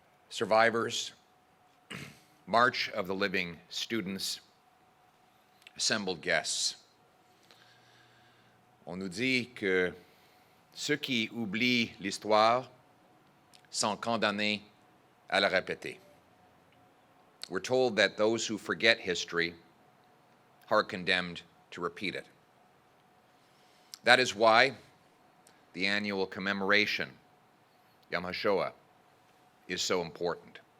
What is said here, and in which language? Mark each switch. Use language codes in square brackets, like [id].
[en] Survivors, March of the Living students, assembled guests. [fr] On nous dit que ceux qui oublient l'histoire sont condamnés à la répéter. [en] We're told that those who forget history are condemned to repeat it. That is why the annual commemoration, Yom HaShoah, is so important.